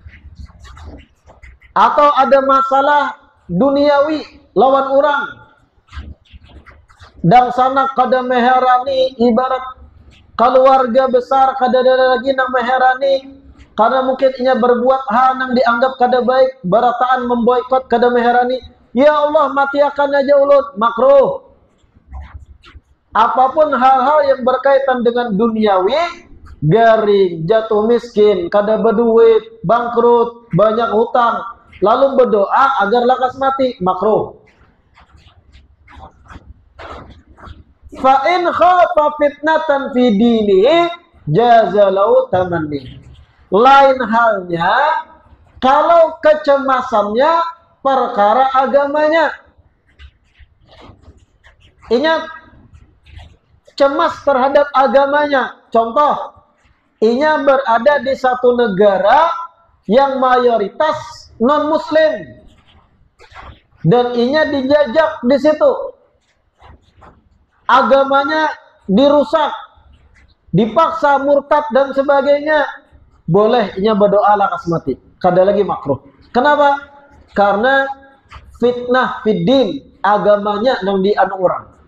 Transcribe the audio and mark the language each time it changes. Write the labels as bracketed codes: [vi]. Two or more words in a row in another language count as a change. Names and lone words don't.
[bjn] Atau ada masalah duniawi lawan orang, dan sana kada meherani, ibarat keluarga besar kada ada lagi nang meherani, karena mungkin inya berbuat hal yang dianggap kada baik, berataan memboikot kada meherani, ya Allah mati akan aja ulun, makruh. [id] Apapun hal-hal yang berkaitan dengan duniawi, garing, jatuh miskin, kada berduit, bangkrut, banyak hutang, lalu berdoa agar lakas mati, makruh. [ar] فإن خاف فتنة في دينه جاز له التمني. [id] Lain halnya kalau kecemasannya perkara agamanya. Ingat, cemas terhadap agamanya. Contoh, inya berada di satu negara yang mayoritas non-muslim dan inya dijajak di situ, agamanya dirusak, dipaksa murtad dan sebagainya, boleh inya berdoa lakas mati, kada lagi makruh. Kenapa? Karena [ar] فتنة في الدين, [id] agamanya yang dianu orang.